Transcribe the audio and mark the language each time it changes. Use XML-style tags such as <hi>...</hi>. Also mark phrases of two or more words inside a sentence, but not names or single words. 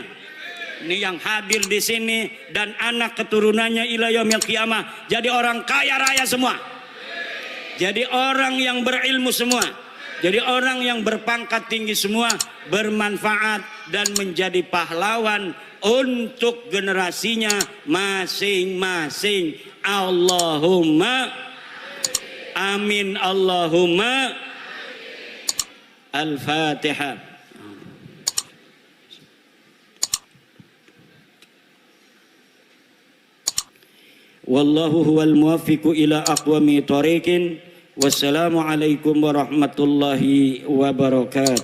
<id>Ini yang hadir di sini dan anak keturunannya</id> <ar>إلى يوم القيامة</ar> <id>jadi orang kaya raya semua. Jadi orang yang berilmu semua. Jadi orang yang berpangkat tinggi semua bermanfaat dan menjadi pahlawan untuk generasinya masing-masing.</id> <ar>اللهم آمين اللهم. الفاتحة والله هو الموفق إلى أقوم طريق. والسلام عليكم ورحمة الله وبركاته.</ar>